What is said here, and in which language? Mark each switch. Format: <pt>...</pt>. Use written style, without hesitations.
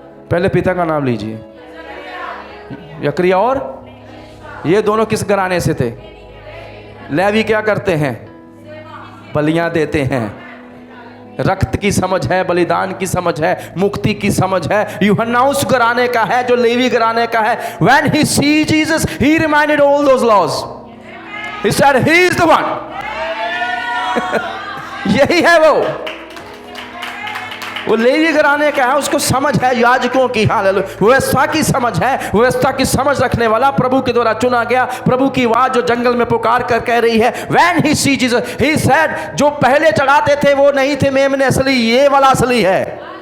<hi>पहले पिता का नाम लीजिए। यकरिया। और ये दोनों किस घराने से थे? लेवी क्या करते हैं? बलियां देते हैं। रक्त की समझ है, बलिदान की समझ है, मुक्ति की समझ है। यूहन्ना उस घराने का है जो लेवी घराने का है।</hi> <en>When he see Jesus, he reminded all those laws. He said, he is the one.</en> <hi>यही है वो लेवी घराने का है, उसको समझ है याजकों की। हालेलुया। व्यवस्था की समझ है, व्यवस्था की समझ रखने वाला, प्रभु के द्वारा चुना गया। प्रभु की आवाज जो जंगल में पुकार कर कह रही है,</hi> <en>When he see Jesus, he said,</en> <hi>जो पहले चढ़ाते थे वो नहीं थे मेमने असली, ये वाला असली है।</hi>